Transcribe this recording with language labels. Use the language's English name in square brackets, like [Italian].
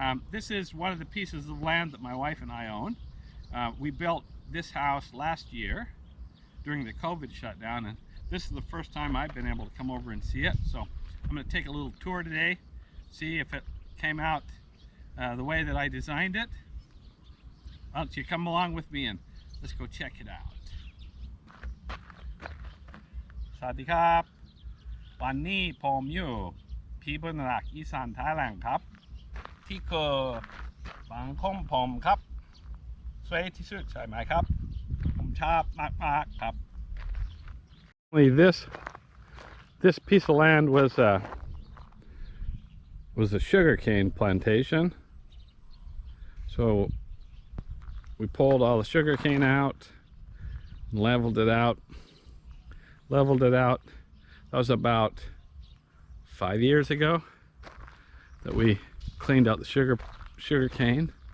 [English] This is one of the pieces of land that my wife and I own. We built this house last year during the COVID shutdown, and this is the first time I've been able to come over and see it. So I'm going to take a little tour today, see if it came out the way that I designed it. Why don't you come along with me and let's go check it out. [Thai] สวัสดีครับวันนี้ผมอยู่ที่บุญรักอีสานไทยแลนด์ครับที่คือบางของผมครับสวยที่สุดใช่ไหมครับผมชอบมากๆครับ [English] This piece of land was a sugarcane plantation. So we pulled all the sugarcane out and leveled it out. That was about 5 years ago that we cleaned out the sugarcane.